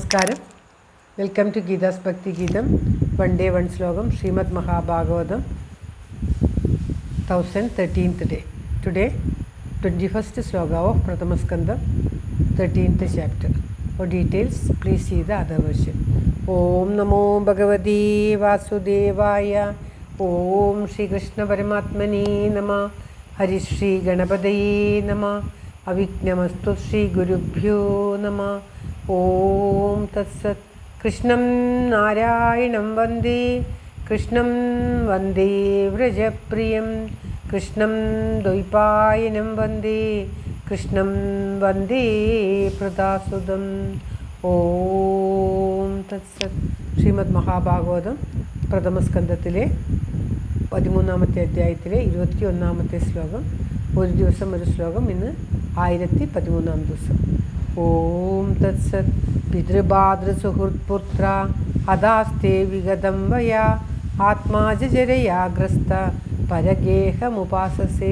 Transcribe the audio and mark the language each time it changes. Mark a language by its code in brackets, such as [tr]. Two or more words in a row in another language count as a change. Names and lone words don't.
[ml] നമസ്കാരം. [en] welcome to [ml] ഗീതാസ് ഭക്തി ഗീതം. [en] one day one [ml] ശ്ലോകം. [en] ശ്രീമദ് മഹാഭാഗവതം 1013th day. Today 21st sloka of Pratamaskandam 13th chapter. For details please see the other version. [sa] ॐ नमो भगवते वासुदेवाय. ॐ श्री कृष्ण परमात्मने नमः. हरि श्री गणपतये नमः। अविघ्नमस्तु श्री गुरुभ्यो नमः. ॐ तत्सत्. कृष्णं नारायणं वन्दे। कृष्णं वन्दे व्रजप्रियम्. कृष्णं द्वैपायनं वन्दे. कृष्णं वन्दे पृथासुतम्. ॐ तत्सत्. [ml] ശ്രീമദ് മഹാഭാഗവതം പ്രഥമസ്കന്ധത്തിലെ 13ാമത്തെ അധ്യായത്തിലെ 21ാമത്തെ ശ്ലോകം. ഒരു ദിവസം ഒരു ശ്ലോകം. ഇന്ന് 1013ാം ദിവസം. [sa] ഓം തത്സത്. പിതൃഭാതൃസുഹൃത്പുത്ര അദാസ്തേ വിഗതം വയാ ആത്മാജരയാഗ്രസ്ത പരഗേഹമുപാസസേ.